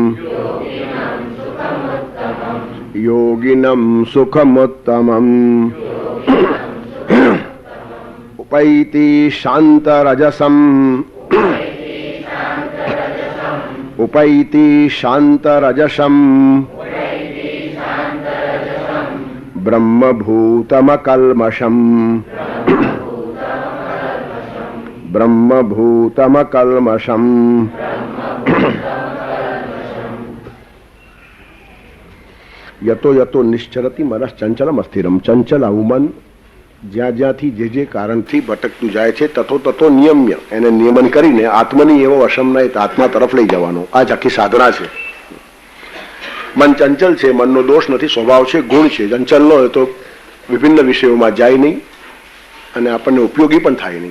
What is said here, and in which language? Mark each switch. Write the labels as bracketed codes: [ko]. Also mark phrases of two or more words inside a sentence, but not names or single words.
[sa] योगिनं सुखमुत्तमम् उपैति शान्तरजसम् उपैति शान्तरजसम् ब्रह्मभूतमकल्मषम् ब्रह्मभूतमकल्मषम्। यतो यतो निश्चरति मनस चंचलम अस्थिरम। [gu] चंचल आવું મન જ્યાં જ્યાંથી જે કારણથી ભટકતું જાય છે [sa] ततो ततो नियम्य [gu] એને નિયમન કરીને આત્મની એવો અસમનાયત આત્મા તરફ લઈ જવાનો આ જ આખી સાધના છે। મન ચંચલ છે, મનનો દોષ નથી, સ્વભાવ છે, ગુણ છે। ચંચલ ન હોય તો વિભિન્ન વિષયોમાં જાય નહીં અને આપણને ઉપયોગી પણ થાય નહીં।